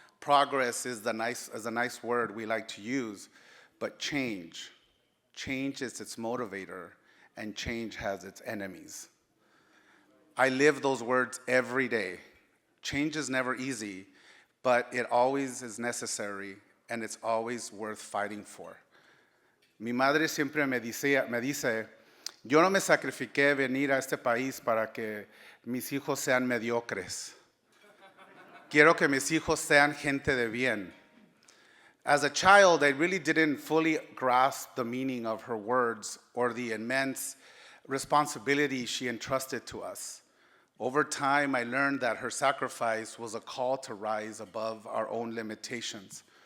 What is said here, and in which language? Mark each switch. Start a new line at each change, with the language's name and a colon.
English: Progress is a nice word we like to use, but change is its motivator, and change has its enemies. I live those words every day. Change is never easy, but it always is necessary, and it's always worth fighting for.
Spanish: Mi madre siempre me dice, yo no me sacrifiqué venir a este país para que mis hijos sean mediocres. Quiero que mis hijos sean gente de bien.
English: As a child, I really didn't fully grasp the meaning of her words or the immense responsibility she entrusted to us. Over time, I learned that her sacrifice was a call to rise above our own limitations.